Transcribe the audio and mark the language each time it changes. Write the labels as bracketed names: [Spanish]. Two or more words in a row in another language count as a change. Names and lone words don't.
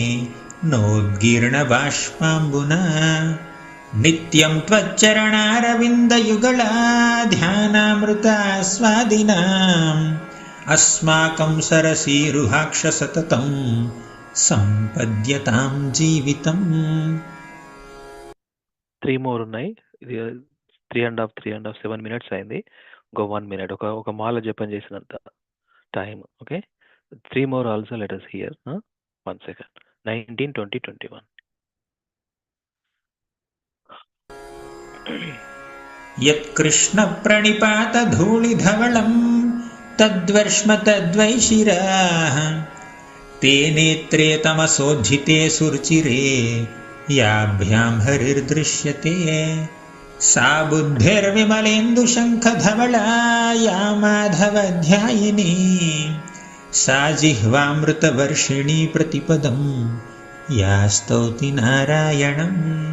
[Sanskrit] नोद्गीर्णबाष्पाम्बुना नित्यं त्वच्चरणारविन्दयुगला ध्यानामृतास्वादिनाम् अस्माकं सरसीरुहाक्ष सततं सम्पद्यतां जीवितम् [Telugu] 3 more ఉన్నాయి. ఇది 3.5 7 minutes అయింది. ఇంకో 1 minute ఒక మాల జపం చేసినంత టైం. [English] ఓకే, 3 more also let us hear. 1 second. 19, 20, 21. [Sanskrit] यत्कृष्णप्रणिपातधूलिधवलं तद्वर्ष्म तद्वैशिराः ते नेत्रे तमसोज्झिते सुरुचिरे याभ्यां हरिर्दृश्यते सा बुद्धिर्विमलेन्दुशङ्खधवला या माधवध्यायिनी सा जिह्वामृतवर्षिणी प्रतिपदं या स्तौति नारायणम्